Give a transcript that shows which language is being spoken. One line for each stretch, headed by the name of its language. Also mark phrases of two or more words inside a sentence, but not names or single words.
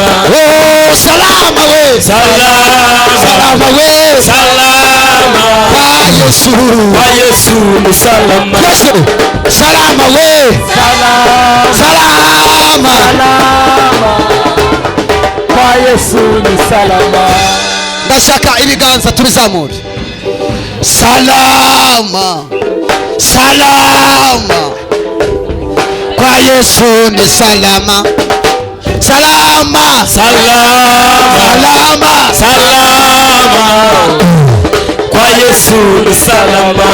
Swahili: Salama we. Salama we. Kwa Yesu ni salama. Salama we. Salama. Kwa Yesu ni salama.
Kinyarwanda: Ndashaka ibiganza tubizamure.
Swahili: Salama. Kwa Yesu ni salama. Salama. Kwa Yesu ni salama.